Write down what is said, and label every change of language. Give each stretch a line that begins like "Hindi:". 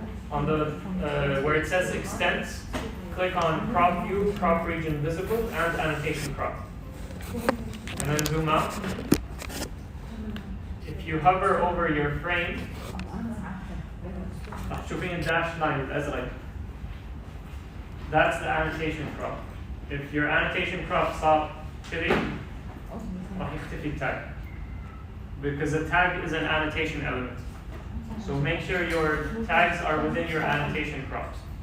English: On the where it says extents, click on crop view, crop region visible, and annotation crop. And then zoom out. If you hover over your frame,
Arabic: شوفين الداش
English: line
Arabic: الأزرق.
English: That's the annotation crop. If your annotation crop
Arabic: صار كذي راح يختفي التاج.
English: Because the tag is an annotation element. So make sure your tags are within your annotation crops.